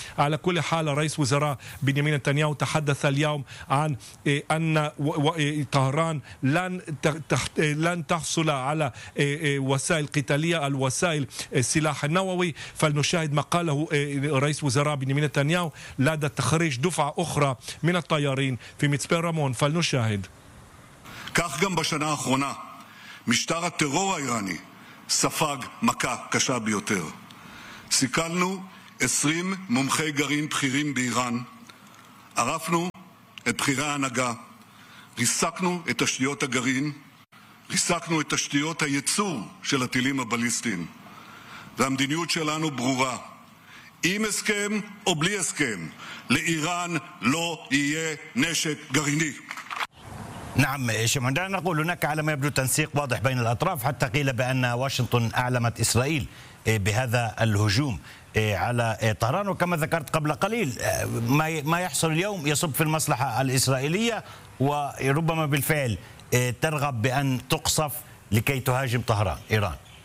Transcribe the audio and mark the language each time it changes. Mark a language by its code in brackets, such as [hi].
[ar] على كل حال رئيس وزراء بنيامين نتنياهو تحدث اليوم عن أن طهران لن تحت لن تحصل على وسائل قتالية الوسائل السلاح النووي. فلنشاهد ما قاله رئيس وزراء بنيامين نتنياهو لدى تخريج دفعة أخرى من الطيارين في مצפה رمون. فلنشاهد. [he] כך גם בשנה האחרונה משטר הטרור האיראני ספג מכה קשה ביותר. סיכלנו 20 מומחי גרעין בכירים באיראן, ערפנו את בחירי ההנהגה, ריסקנו את תשתיות הגרעין, ריסקנו את תשתיות הייצור של הטילים הבליסטיים. והמדיניות שלנו ברורה, עם הסכם או בלי הסכם, לאיראן לא יהיה נשק גרעיני. [ar] نعم شمهندس، نقول هناك على ما يبدو تنسيق واضح بين الأطراف، حتى قيل بأن واشنطن أعلمت إسرائيل بهذا الهجوم على طهران. وكما ذكرت قبل قليل، ما يحصل اليوم يصب في المصلحة الإسرائيلية، وربما بالفعل ترغب بأن تقصف لكي تهاجم طهران إيران.